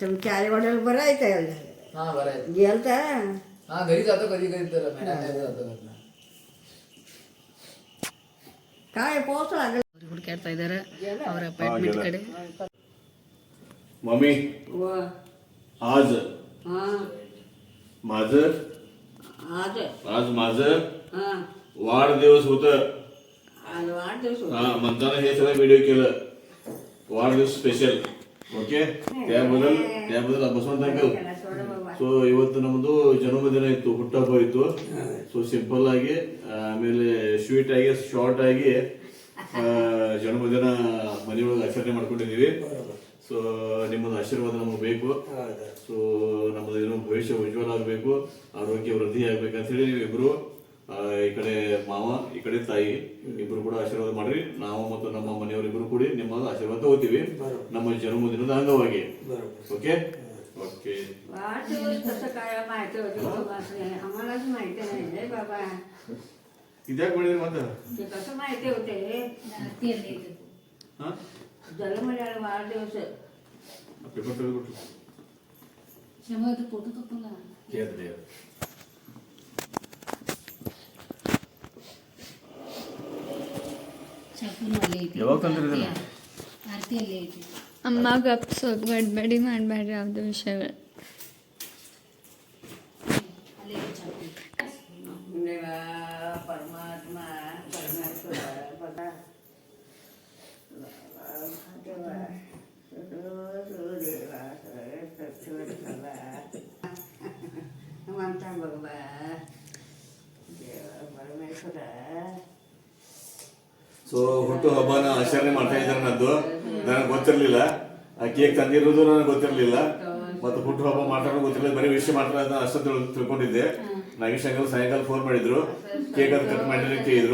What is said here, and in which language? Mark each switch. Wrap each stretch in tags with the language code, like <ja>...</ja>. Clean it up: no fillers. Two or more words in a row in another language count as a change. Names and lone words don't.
<mr>तुमच्या आई वडील बरं आहे का हा बरं आहे. गेलता हा घरी जातो कधी कधी तर महिन्यात जातो घरनं. काय पाऊस लागला</mr> <kn>ಹುಡುಕಾಡ್ತಾ ಇದ್ದಾರೆ ಅವ್ರ ಅಪಾರ್ಟ್ಮೆಂಟ್ ಕಡೆ.</kn> <mr>मम्मी आज हां माझं आज आज माझं हां वाढदिवस होत. आज वाढदिवस होता. हा म्हणताना हे सगळं व्हिडिओ केलं वाढदिवस ಸ್ಪೆಷಲ್. ಓಕೆ त्याबद्दल बसवून</mr> <en>thank you.</en> <kn>ಸೊ ಇವತ್ತು ನಮ್ಮದು ಜನ್ಮದಿನ ಇತ್ತು, ಹುಟ್ಟಹಬ್ಬ ಇತ್ತು. ಸೊ ಸಿಂಪಲ್ ಆಗಿ ಆಮೇಲೆ ಸ್ವೀಟ್ ಆಗಿ ಶಾರ್ಟ್ ಆಗಿ ಜನ್ಮದಿನ ಮನೆಯೊಳಗೆ ಆಚರಣೆ ಮಾಡ್ಕೊಂಡಿದೀವಿ. ಸೊ ನಿಮ್ಮದು ಆಶೀರ್ವಾದ ನಮಗೆ ಬೇಕು. ಸೊ ನಮ್ಮದು ಏನೋ ಭವಿಷ್ಯ ಉಜ್ವಲ ಆಗಬೇಕು, ಆರೋಗ್ಯ ವೃದ್ಧಿ ಆಗ್ಬೇಕಂತ ಹೇಳಿ ನೀವಿಬ್ರು ಈ ಕಡೆ ಮಾವ ಈ ಕಡೆ ತಾಯಿ ಇಬ್ರು ಕೂಡ ಆಶೀರ್ವಾದ ಮಾಡ್ರಿ. ನಾವು ಮತ್ತು ನಮ್ಮ ಮನೆಯವರಿಬ್ರು ಕೂಡಿ ನಿಮ್ಮ ಆಶೀರ್ವಾದ ತಗೋತೀವಿ ನಮ್ಮ ಜನ್ಮದಿನದ ಅಂಗವಾಗಿ.</kn> <en>okay okay.</en> <mr>वाढदिवस कसं काय माहिती होती तुम्हाला? आम्हालाच माहिती नाही रे बाबा.</mr> <kn>ಇದ್ಯಾಕೆ ಮಾಡಿದ್ರಿ ಮತ್ತೆ?</kn> <mr>ते कसं माहिती होते</mr> <kn>ಆರತಿಯಲ್ಲಿ ಹಾ</kn> <mr>जन्मल्याला वाढदिवस</mr> <kn>ಪೇಪರ್ ತೆಗೆದುಬಿಟ್ಟು ಶಮದ ಫೋಟೋ ತಪ್ಪಲ್ಲ. ಕೇಳಿದ್ರಿ ಚಾಕುನು ಅಲ್ಲೇ ಐತಿ. ಯಾವಾಗ ತಂದ್ರಿ ಇದನ್ನ? ಆರತಿ ಅಲ್ಲೇ ಐತಿ. ಅಮ್ಮ ಗಪ್ಸೋದು ಗಡ್ಬಡಿ ಮಾಡಬೇಡ್ರಿ ಯಾವ್ದು ವಿಷಯಗಳು. ಅಲ್ಲೇ ಐತಿ ಚಾಕು.</kn> <mr>देवा परमात्मा परमेश्वर बघा देवा देवा म्हणता बघा देवा परमेश्वर.</mr> <kn>ಸೊ ಹುಟ್ಟು ಹಬ್ಬನ ಆಚರಣೆ ಮಾಡ್ತಾ ಇದ್ದಾರೆ. ನನ್ನದು ನನಗೆ ಗೊತ್ತಿರಲಿಲ್ಲ, ಆ ಕೇಕ್ ತಂದಿರೋದು ನನಗೆ ಗೊತ್ತಿರಲಿಲ್ಲ, ಮತ್ತು ಹುಟ್ಟು ಹಬ್ಬ ಮಾತಾಡೋದು ಗೊತ್ತಿರಲಿಲ್ಲ. ಬರೀ ವಿಷಯ ಮಾತಾಡೋದು ಅಷ್ಟೇ ತಿಳ್ಕೊಂಡಿದ್ದೆ. ನಾಗೇಶ್ ಅಂಕಲ್ ಸಾಯಂಕಾಲ ಫೋನ್ ಮಾಡಿದ್ರು, ಕೇಕ್ ಅದು ಕಟ್ ಮಾಡಿ ಅಂತ ಹೇಳಿದ್ರು.</kn>